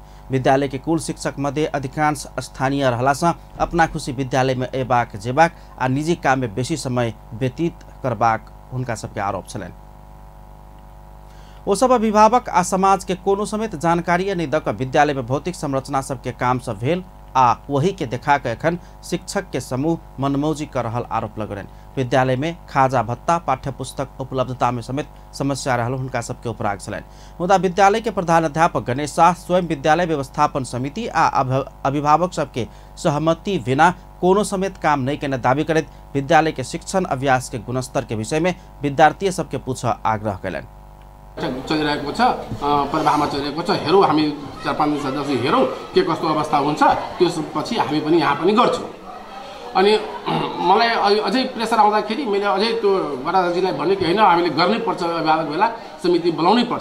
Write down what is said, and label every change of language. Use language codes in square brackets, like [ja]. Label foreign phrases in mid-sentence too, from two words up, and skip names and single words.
[mai] विद्यालय के कुल शिक्षक मध्य अधिकांश स्थानीय रहलासँ अपना खुशी विद्यालय में अयबाक जेबाक आ निजी काम में बेसी समय व्यतीत करबाक हुनका सबके आरोप छलनि। ओ सब अभिभावक आ समाज के कोनो समेत जानकारी नहीं दऽ कऽ विद्यालय में भौतिक संरचना सबके काम सब भेल आ वही के देखा के एखन शिक्षक के समूह मनमौजी कर रहल आरोप लगलनि। विद्यालय में खाजा भत्ता पाठ्य पुस्तक उपलब्धता में समेत समस्या रहल हुनका सबके उपराग छलनि। मुदा विद्यालय के प्रधान अध्यापक गणेश शाह स्वयं विद्यालय व्यवस्थापन समिति आ अभिभावक सबके सहमति बिना कोनो समेत काम नहीं केने दावी करैत विद्यालय के शिक्षण अभ्यास के गुणस्तर के विषय में विद्यार्थी सबके पूछ आग्रह कयलनि। [ne] चलिरहेको छ, प्रवाहमा चलिरहेको छ, हेरौँ हामी 4-5 दिन सदस्य हेरौँ के कस्तो अवस्था हुन्छ, त्यसपछि हामी पनि यहाँ पनि गर्छौँ। अनि मलाई अझै प्रेसर आउँदाखेरि मैले अझै त्यो बडाजीलाई भने कि होइन हामीले गर्नै पर्छ, अभिभावक भेला समिति बोलाउनै पर्छ।